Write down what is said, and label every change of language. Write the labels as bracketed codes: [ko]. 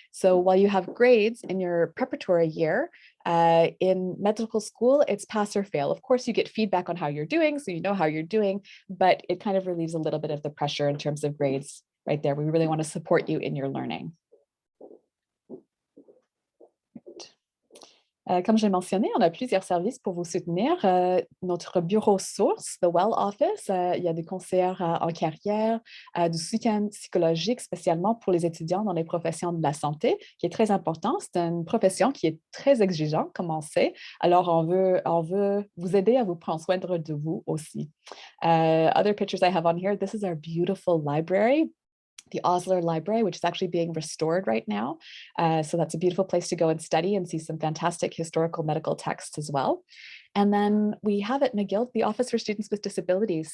[en] So while you have grades in your preparatory year, in medical school, it's pass or fail. Of course, you get feedback on how you're doing, so you know how you're doing, but it kind of relieves a little bit of the pressure in terms of grades right there. We really want to support you in your learning. [fr] Comme j'ai mentionné, on a plusieurs services pour vous soutenir. Notre bureau source, the Well Office, il y a des conseillères en carrière, du soutien psychologique spécialement pour les étudiants dans les professions de la santé, qui est très important. C'est une profession qui est très exigeante, comme on sait. Alors, on veut vous aider à vous prendre soin de vous aussi. [en] Other pictures I have on here, this is our beautiful library, the Osler Library, which is actually being restored right now. So that's a beautiful place to go and study and see some fantastic historical medical texts as well. And then we have at McGill the Office for Students with Disabilities.